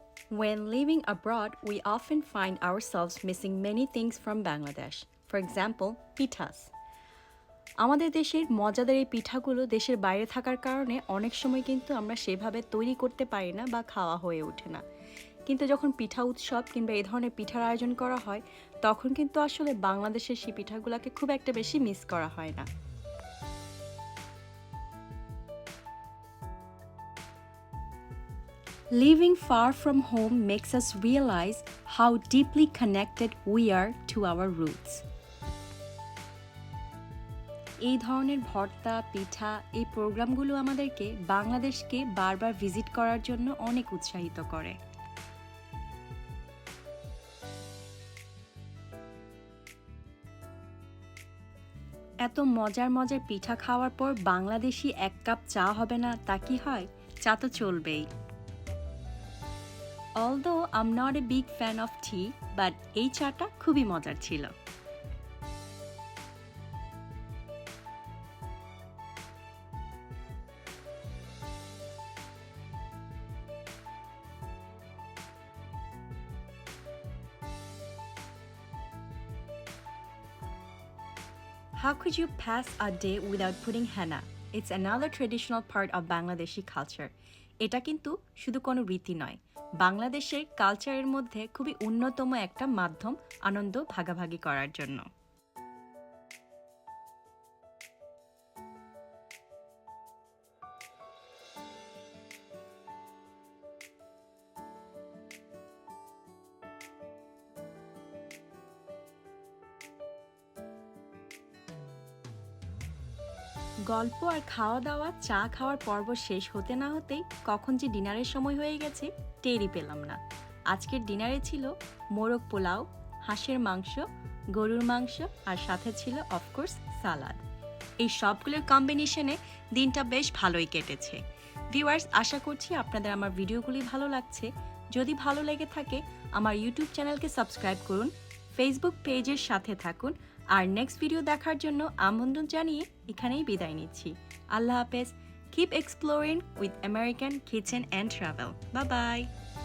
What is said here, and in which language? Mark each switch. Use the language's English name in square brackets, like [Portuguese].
[English] When living abroad, we often find ourselves missing many things from Bangladesh. For example, pitas. [Bangla] আমাদের দেশের মজাদার এই পিঠাগুলো দেশের বাইরে থাকার কারণে অনেক সময় কিন্তু আমরা সেভাবে তৈরি করতে পারি না বা খাওয়া হয়ে ওঠে না। কিন্তু যখন পিঠা উৎসব কিংবা এই ধরনের পিঠার আয়োজন করা হয় তখন কিন্তু আসলে বাংলাদেশের সেই পিঠাগুলোকে খুব একটা বেশি মিস করা হয় না। [English] Living far from home makes us realize how deeply connected we are to our roots. [Bangla] এই ধরনের ভর্তা পিঠা এই প্রোগ্রামগুলো আমাদেরকে বাংলাদেশকে বারবার ভিজিট করার জন্য অনেক উৎসাহিত করে। এত মজার মজার পিঠা খাওয়ার পর বাংলাদেশি এক কাপ চা হবে না তা কি হয়? চা তো চলবেই। [English] Although I'm not a big fan of tea, but [Bangla] এই চাটা খুবই মজার ছিল। [English] How could you pass a day without putting henna? It's another traditional part of Bangladeshi culture. [Bangla] এটা কিন্তু শুধু কোনো রীতি নয়, বাংলাদেশের কালচারের মধ্যে খুবই অন্যতম একটা মাধ্যম আনন্দ ভাগাভাগি করার জন্য। গল্প আর খাওয়া দাওয়া চা খাওয়ার পর্ব শেষ হতে না হতেই কখন যে ডিনারের সময় হয়ে গেছে টেরই পেলাম না। আজকের ডিনারে ছিল মোরগ পোলাও, হাঁসের মাংস, গরুর মাংস আর সাথে ছিল অফকোর্স সালাদ। এই সবগুলোর কম্বিনেশনে দিনটা বেশ ভালোই কেটেছে। ভিউয়ার্স, আশা করছি আপনাদের আমার ভিডিওগুলি ভালো লাগছে। যদি ভালো লেগে থাকে আমার ইউটিউব চ্যানেলকে সাবস্ক্রাইব করুন, ফেসবুক পেজের সাথে থাকুন আর নেক্সট ভিডিও দেখার জন্য আমন্ত্রণ জানিয়ে এখানেই বিদায় নিচ্ছি। আল্লাহ হাফেজ। [English] Keep exploring with American Kitchen and Travel. Bye bye.